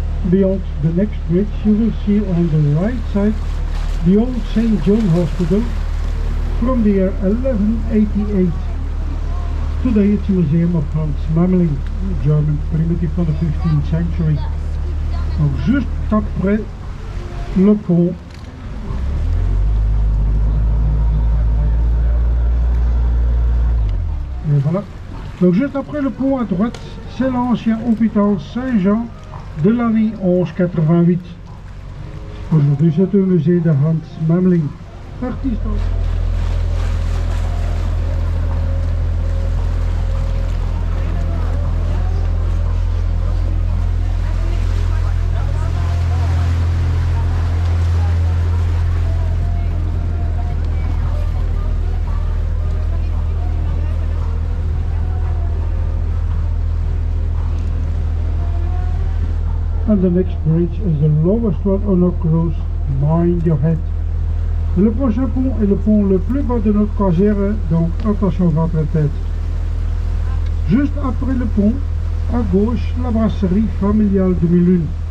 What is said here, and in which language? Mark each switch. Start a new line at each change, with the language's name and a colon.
English: Beyond the next bridge you will see on the right side the old St. John Hospital from the year 1188. Today it's a museum of Hans Memling, a German primitive from the 15th century.
French: Donc juste après le pont. Et voilà. Donc juste après le pont à droite, c'est l'ancien hôpital Saint-Jean de l'année 1188. Aujourd'hui c'est un musée de Hans Memling, artiste.
English: And the next bridge is the lowest one on our cruise, mind your head.
French: Le prochain pont est le pont le plus bas de notre croisière, donc attention à votre tête. Juste après le pont, à gauche, la brasserie familiale de Milune.